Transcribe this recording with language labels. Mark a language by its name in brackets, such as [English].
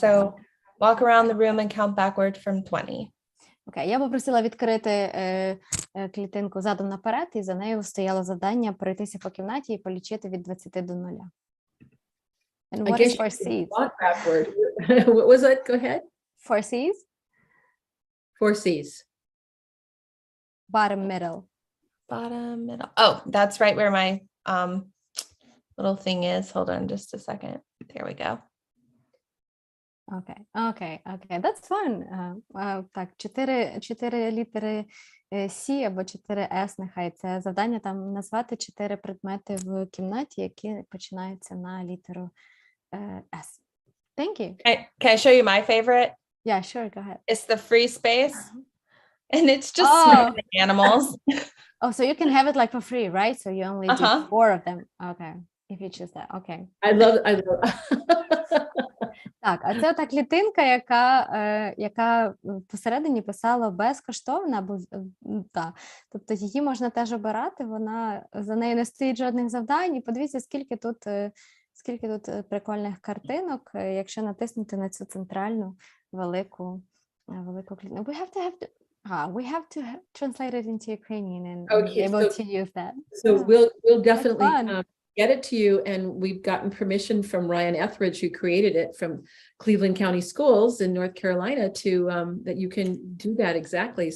[English] So walk around the room and count backward from 20. [Ukrainian] Окей, я попросила відкрити клітинку задом наперед, і за нею стояло завдання пройтися по кімнаті і полічити від 20 до 0. [English] And what is 4 C's? backward. What was it? Go ahead. 4 C's? 4 C's. Bottom, middle. Bottom, middle. Oh, that's right where my little thing is. Hold on just a second. There we go. [Ukrainian] Окей. [English] That's fun. [Ukrainian] Так, 4 літери С або 4 С, нехай. Це завдання там назвати 4 предмети в кімнаті, які починаються на літеру С. [English] Thank you. Can I show you my favorite? Yeah, sure, go ahead. It's the free space. And it's just Oh. smart animals. Oh, so you can have it like for free, right? So you only do 4 of them. Okay, if you choose that. Okay. I love. [Ukrainian] Так, а це та клітинка, яка посередині писала безкоштовна, або тобто її можна теж обирати, вона за нею не стоїть жодних завдань. І подивіться, скільки тут прикольних картинок, якщо натиснути на цю центральну велику клітинку. [English] We have to translate it into Ukrainian and be able to use that. So we'll definitely get it to you, and we've gotten permission from Ryan Etheridge, who created it, from Cleveland County Schools in North Carolina, to that you can do that exactly.